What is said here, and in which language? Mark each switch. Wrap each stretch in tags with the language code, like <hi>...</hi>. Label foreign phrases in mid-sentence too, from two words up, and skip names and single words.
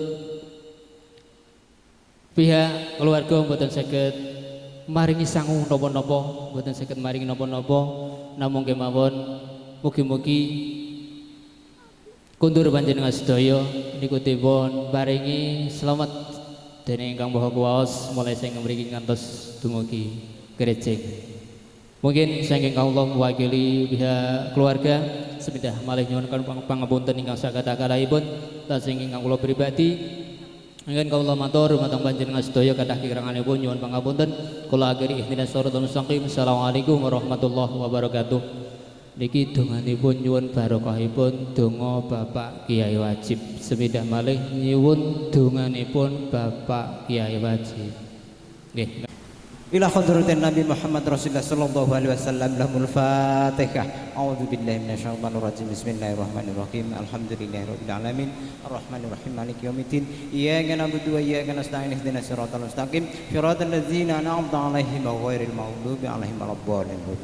<jv>pihak keluarga mboten saged maringi sangu napa-napa mboten saged maringi napa-napa namung kemawon mugi-mugi kundur panjenengan sedaya niku dipun paringi selamat dening Kang Maha Kuwaos mulai sing mriki ngantos dumugi Grecek. Mungkin saking kawula mewakili pihak keluarga sepindah malih nyuwun pangapunten ingkang sakatah-kathahipun lan sing ingkang kula pribadi ingkang kawula matur dumateng panjenengan sedaya kathah kiranganipun nyuwun pangapunten kula akhiri</jv> <ar>اهدنا الصراط المستقيم. السلام عليكم ورحمة الله وبركاته.</ar> <jv>Niki donganipun nyuwun barokahipun donga Bapak Kiai Wajib sepindah malih nyuwun donganipun Bapak Kiai Wajib. Nggih.</jv> <ar>إلى حضرة النبي محمد رسول الله صلى الله عليه وسلم لهم الفاتحة. أعوذ بالله من الشيطان الرجيم. بسم الله الرحمن الرحيم. الحمد لله رب العالمين. الرحمن الرحيم. مالك يوم الدين. إياك نعبد وإياك نستعين. اهدنا الصراط المستقيم. صراط الذين أنعمت عليهم غير المغضوب عليهم ولا الضالين.</ar>